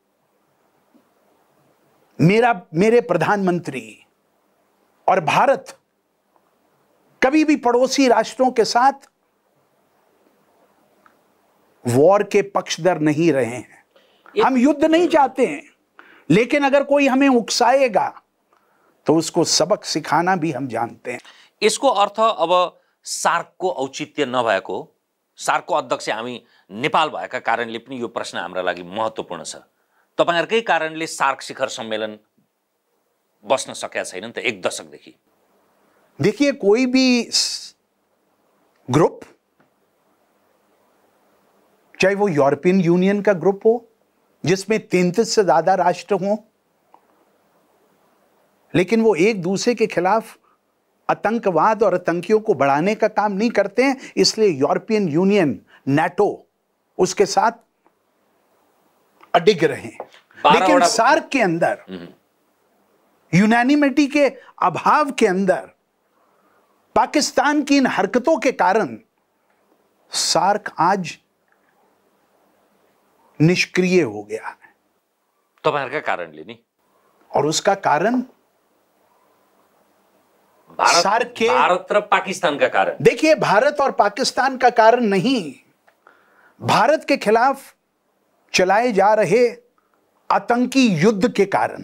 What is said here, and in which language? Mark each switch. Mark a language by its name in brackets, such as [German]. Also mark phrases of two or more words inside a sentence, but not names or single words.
[Hindi] मेरे प्रधानमंत्री और भारत कभी भी पड़ोसी राष्ट्रों के साथ वॉर के पक्षधर नहीं रहे हैं। हम युद्ध नहीं चाहते हैं, लेकिन अगर कोई हमें उकसाएगा तो उसको सबक सिखाना भी हम जानते हैं। [Nepali] यसको अर्थ अब सार्कको औचित्य नभएको, सार्कको अध्यक्ष हामी नेपाल भएका कारणले पनि यो प्रश्न हाम्रा लागि महत्त्वपूर्ण छ। तपाईहरुकै कारणले सार्क शिखर सम्मेलन बस्न सकेका छैन नि त एक दशकदेखि। [Hindi] देखिए, कोई भी ग्रुप, चाहे वो यूरोपियन यूनियन का ग्रुप हो जिसमें 33 से ज्यादा राष्ट्र हों, लेकिन वो एक दूसरे के खिलाफ आतंकवाद और आतंकियों को बढ़ाने का काम नहीं करते हैं, इसलिए यूरोपियन यूनियन, नाटो उसके साथ अडिग रहे। लेकिन सार्क के अंदर यूनानिमिटी के अभाव के अंदर पाकिस्तान की इन हरकतों के कारण सार्क आज निष्क्रिय हो गया है। [Nepali] तपाईहरुका कारणले नि, [Hindi] और उसका कारण [Nepali] भारत र पाकिस्तान का कारण। [Hindi] देखिए, भारत और पाकिस्तान का कारण नहीं, भारत के खिलाफ चलाए जा रहे आतंकी युद्ध के कारण।